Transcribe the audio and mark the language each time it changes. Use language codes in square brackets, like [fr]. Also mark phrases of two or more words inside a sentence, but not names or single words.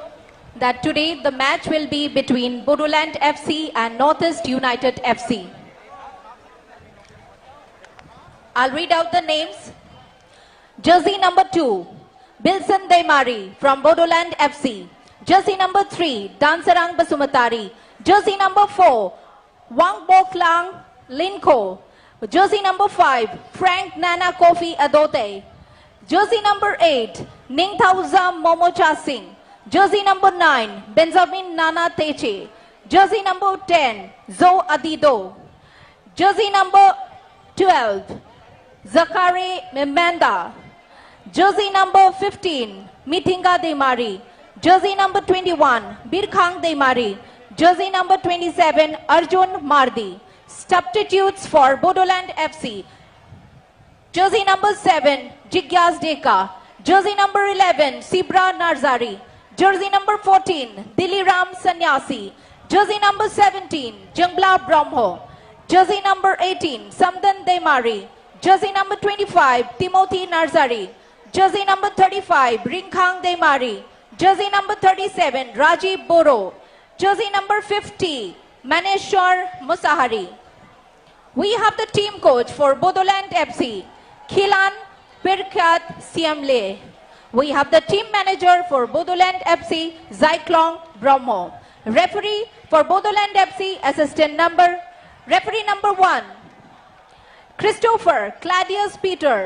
[en] that today the match will be between Bodoland FC and Northeast United FC. I'll read out the names. Jersey number 2, Bilson Deimari from Bodoland FC. Jersey number 3, Dansarang Basumatari. Jersey number 4, Wang Boklang Linko. Jersey number 5, Frank Nana Kofi Adote. Jersey number 8, Ningthauza Momocha Singh. Jersey number 9, Benjamin Nana Teche. Jersey number 10, Zo Adido. Jersey number 12, Zakari Mimanda. Jersey number 15, Mithinga Deimari. Jersey number 21, Birkhang Deimari. Jersey number 27, Arjun Mardi. Substitutes for Bodoland FC. Jersey number 7, Jigyas Deka. Jersey number 11, Sibra Narzari. Jersey number 14, Diliram Sanyasi. Jersey number 17, Jungla Brahmo. Jersey number 18, Samdan Deimari. Jersey number 25, Timothy Narzari. Jersey number 35, Ringkhang Deimari. Jersey number 37, Rajiv Boro. Jersey number 50, Maneshwar Musahari. We have the team coach for Bodoland FC, Khilan Pirkat Siamle. We have the team manager for Bodoland FC, Zyklong Brahmo. Referee for Bodoland FC, referee number 1, Christopher Claudius Peter.